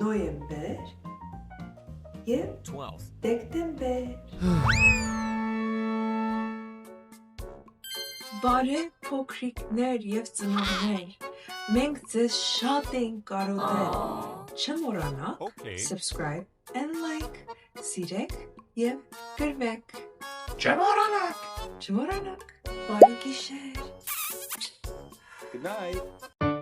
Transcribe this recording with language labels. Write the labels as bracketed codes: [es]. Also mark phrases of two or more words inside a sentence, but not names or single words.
[hy] նոյեմբեր և 12. դեկտեմբեր։ Բարև փոքրիկներ և ծնողներ, մենք ձեզ շատ ենք կարոտել։ Չմոռանաք Okay. [en] subscribe and like, [hy] սիրեք և գրվեք։ Չմոռանաք։ Չմոռանաք, բարի գիշեր։ [en] Good night.